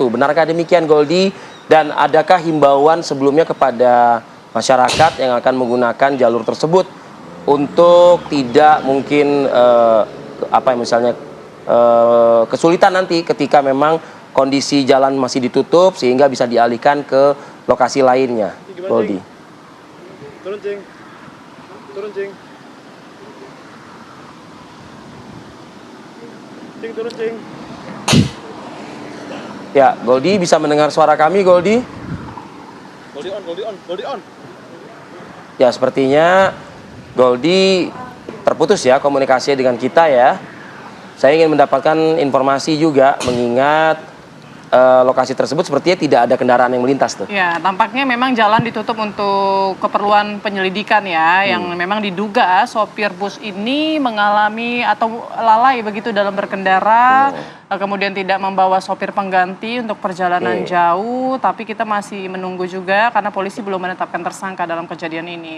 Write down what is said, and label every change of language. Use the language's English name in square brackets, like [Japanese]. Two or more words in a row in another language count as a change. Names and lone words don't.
[Indonesian] Benarkah demikian, Goldi? Dan adakah himbauan sebelumnya kepada masyarakat yang akan menggunakan jalur tersebut untuk tidak mungkin kesulitan nanti ketika memang kondisi jalan masih ditutup sehingga bisa dialihkan ke lokasi lainnya, Goldi? Turun, Cing. Turun, Cing. Cing, turun, Cing. Ya, Goldi bisa mendengar suara kami, Goldi? Goldi on, Goldi on, Goldi on. Ya, sepertinya Goldi terputus ya komunikasinya dengan kita ya. Saya ingin mendapatkan informasi juga mengingat lokasi tersebut sepertinya tidak ada kendaraan yang melintas tuh. Ya, tampaknya memang jalan ditutup untuk keperluan penyelidikan ya, yang memang diduga sopir bus ini mengalami atau lalai begitu dalam berkendara, kemudian tidak membawa sopir pengganti untuk perjalanan jauh, tapi kita masih menunggu juga karena polisi belum menetapkan tersangka dalam kejadian ini.